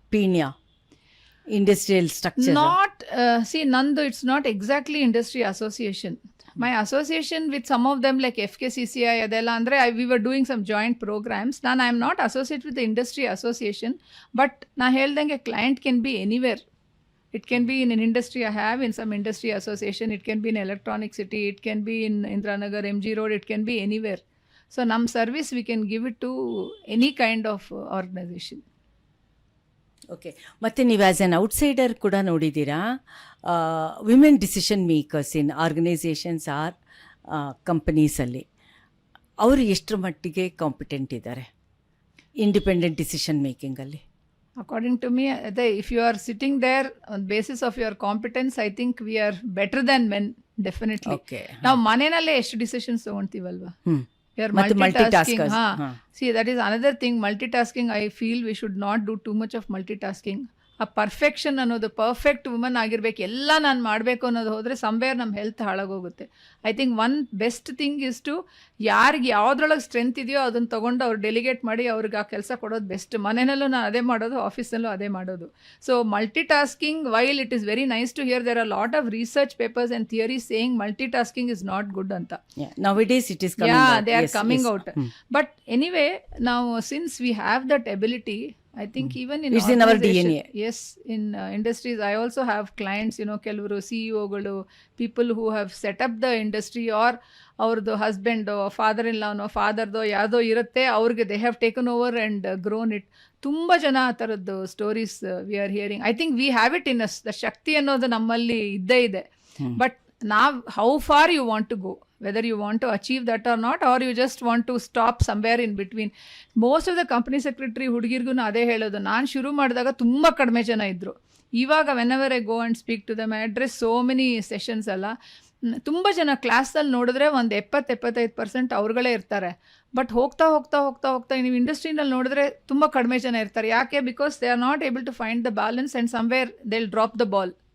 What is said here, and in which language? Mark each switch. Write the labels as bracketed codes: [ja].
[en] Peenya industrial structure. Not ನಂದು it's not exactly industry association. My association with some of them like FKCCI ಅದೆಲ್ಲ ಅಂದರೆ we were doing some joint programs. I am not associate with industry association. But [kn] ನಾ ಹೇಳ್ದಂಗೆ [en] Client can be anywhere. It can be in an industry I have, in some industry association. It can be in Electronic City. It can be in Indranagar, MG Road. It can be anywhere. So, nam service we can give it to any kind of organization. [kn] Okay, ಮತ್ತು ನೀವು as on outsider ಕೂಡ ನೋಡಿದ್ದೀರಾ, women decision makers ಇನ್ organisations R ಕಂಪನೀಸಲ್ಲಿ ಅವರು ಎಷ್ಟರ ಮಟ್ಟಿಗೆ competent ಇದ್ದಾರೆ independent decision ಮೇಕಿಂಗಲ್ಲಿ? [en] According to me, if you are sitting there on basis of your competence, I think we are better than men, definitely. Okay. [kn] Now, ಮನೆಯಲ್ಲೇ ಎಷ್ಟು decisions ತಗೊಂತೀವಲ್ವಾ? [en] We are multitasking. multitaskers. See, that is another thing. Multitasking, I feel we should not do too much of multitasking. [kn] ಆ perfection ಅನ್ನೋದು, perfect woman ಆಗಿರ್ಬೇಕು, ಎಲ್ಲ ನಾನು ಮಾಡಬೇಕು ಅನ್ನೋದು ಹೋದರೆ ಸಮ್ವೇರ್ ನಮ್ಮ health ಹಾಳಾಗೋಗುತ್ತೆ. [en] I think one best thing is to [kn] ಯಾರಿಗೆ ಯಾವುದ್ರೊಳಗೆ ಸ್ಟ್ರೆಂತ್ ಇದೆಯೋ ಅದನ್ನು ತೊಗೊಂಡು ಅವ್ರು ಡೆಲಿಗೇಟ್ ಮಾಡಿ ಅವ್ರಿಗೆ ಆ ಕೆಲಸ ಕೊಡೋದು ಬೆಸ್ಟ್. ಮನೆಯಲ್ಲೂ ನಾನು ಅದೇ ಮಾಡೋದು, [en] ಆಫೀಸಲ್ಲೂ ಅದೇ ಮಾಡೋದು. So multitasking, while it is very nice to hear, there are lot of research papers and theories saying multitasking is not good ಅಂತ. Nowadays it is coming out. They are Yes, coming yes. out. But anyway, now since we have that ability, I think even in It's in our organization- DNA. Yes, in industries, I also have clients, ಕೆಲವರು CEOಗಳು, people who have set up the industry, or [kn] ಅವ್ರದ್ದು ಹಸ್ಬೆಂಡೋ, father in ಲಾನೋ, ಫಾದರ್ದೋ ಯಾವುದೋ ಇರುತ್ತೆ, [en] ಅವ್ರಿಗೆ they have taken over and grown it. ತುಂಬ ಜನ ಆ ಥರದ್ದು stories we are hearing. I think we have it in us, the [kn] ಶಕ್ತಿ ಅನ್ನೋದು ನಮ್ಮಲ್ಲಿ ಇದ್ದೇ ಇದೆ. [en] But ನಾವು how far you want to go, whether you want to achieve that or not, or you just want to stop somewhere in between. Most of the company secretary [kn] ಹುಡುಗಿರ್ಗೂ ಅದೇ ಹೇಳೋದು. ನಾನು ಶುರು ಮಾಡಿದಾಗ ತುಂಬ ಕಡಿಮೆ ಜನ ಇದ್ದರು. [en] ಇವಾಗ whenever I go and speak to them, I address so many sessions ಅಲ್ಲ, [kn] ತುಂಬ ಜನ ಕ್ಲಾಸಲ್ಲಿ ನೋಡಿದ್ರೆ ಒಂದು 70-75% ಅವ್ರುಗಳೇ ಇರ್ತಾರೆ. ಬಟ್ ಹೋಗ್ತಾ ಹೋಗ್ತಾ ಹೋಗ್ತಾ ಹೋಗ್ತಾ ನೀವು ಇಂಡಸ್ಟ್ರಿನಲ್ಲಿ ನೋಡಿದ್ರೆ ತುಂಬ ಕಡಿಮೆ ಜನ ಇರ್ತಾರೆ. ಯಾಕೆ? [en] Because they are not able to find the balance and somewhere they will drop the ball.